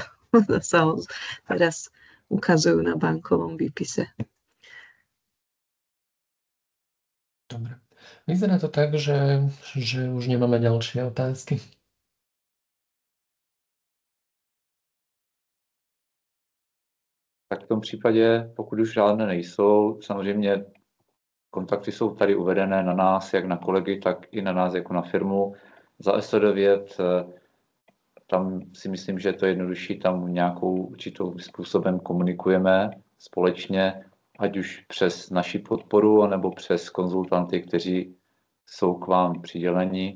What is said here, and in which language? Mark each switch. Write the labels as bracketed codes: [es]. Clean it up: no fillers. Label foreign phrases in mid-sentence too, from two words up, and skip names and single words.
[sk] Sa teraz ukazujú na bankovom výpise. Dobre. Vyzerá to tak, že už nemáme ďalšie otázky. [cs] Tak v tom případě, pokud už žádné nejsou, samozřejmě kontakty jsou tady uvedené na nás, jak na kolegy, tak i na nás jako na firmu. Za SO9 tam si myslím, že to je jednodušší, tam nějakou určitou způsobem komunikujeme společně, ať už přes naši podporu, nebo přes konzultanty, kteří jsou k vám přiděleni.